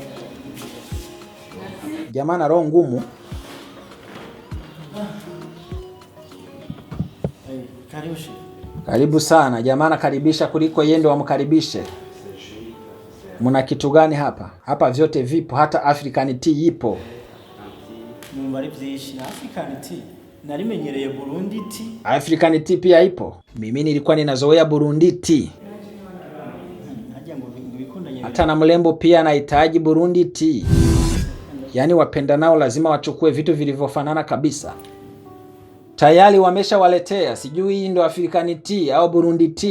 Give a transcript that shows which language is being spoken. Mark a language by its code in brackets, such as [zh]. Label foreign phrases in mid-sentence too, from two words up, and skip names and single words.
[sw] Jamaa na roho ngumu. Karibu sana. Jamaa nakaribisha kuliko yeye ndo wamkaribishe. Muna kitu gani hapa? Hapa vyote vipo, hata [en] African tea [sw] ipo. [rn] Mwari vyinshi na [en] African tea. [rn] Narimenyereye Burundi tea. [en] African tea [sw] pia ipo. Mimi nilikuwa ninazoea Burundi tea. Hata na mlembo pia anahitaji Burundi tea. Yaani wapenda nao lazima wachukue vitu vilivyofanana kabisa. Tayari wameshawaletea, sijui hii ndo [en] African tea [sw] au Burundi tea.